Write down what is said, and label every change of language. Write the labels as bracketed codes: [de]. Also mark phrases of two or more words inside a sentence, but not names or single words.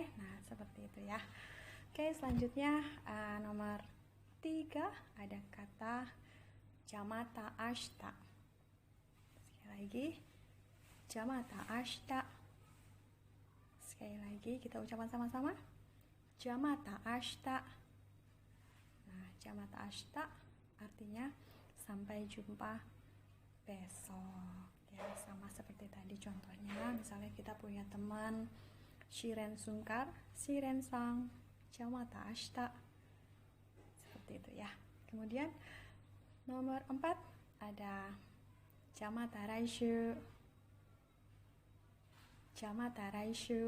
[id] Nah, seperti itu ya. Oke, selanjutnya nomor 3 ada kata [ja] じゃまた明日. [id] Sekali lagi, [ja] じゃまた明日. [id] Sekali lagi kita ucapkan sama-sama, [ja] じゃまた明日. [id] Nah, [ja] じゃまた明日 [id] artinya sampai jumpa besok ya. Sama seperti tadi contohnya, misalnya kita punya teman Shiren Sungkar, [ja] Shiren さん じゃまた明日, [id] seperti itu ya. Kemudian nomor 4 ada [ja] じゃまた来週、じゃまた来週.